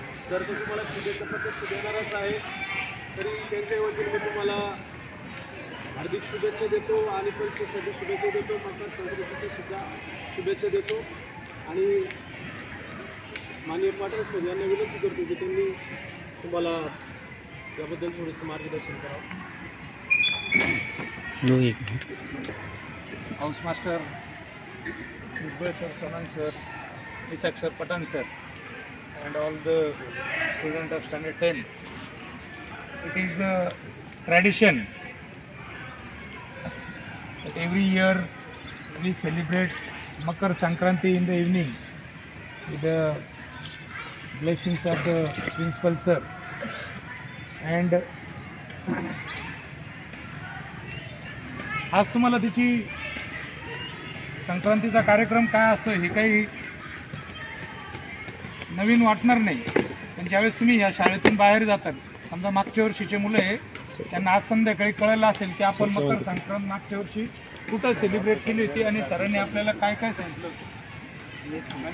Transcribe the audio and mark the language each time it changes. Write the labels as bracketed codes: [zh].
[mr] जर तो तुम्हाला शुभेच्छा प्रत्यक्ष देणारच आहे तरी त्यांच्या वतीने मी तुम्हाला हार्दिक शुभेच्छा देतो आणि परीक्षेसाठी शुभेच्छा देतो, मकर संक्रांतीच्या सुद्धा शुभेच्छा देतो आणि माननीय पाटील सर यांना विनंती करतो की त्यांनी तुम्हाला याबद्दल थोडंसं मार्गदर्शन करावं. [en] House master Bhujbal sir, Sonan sir, Isak sir, Patan sir, and all the students of standard 10. It is a tradition that every year we celebrate Makar Sankranti in the evening with the blessings of the principal sir. [mr] And आज तुम्हाला तिची संक्रांतीचा कार्यक्रम काय असतो हे काही नवीन वाटणार नाही, पण ज्यावेळेस तुम्ही या शाळेतून बाहेर जातात, समजा मागच्या वर्षीचे मुलं आहे त्यांना आज संध्याकाळी कळलं असेल की आपण मकर संक्रांत मागच्या वर्षी कुठं सेलिब्रेट केली होती आणि सरांनी आपल्याला काय काय सांगितलं होतं.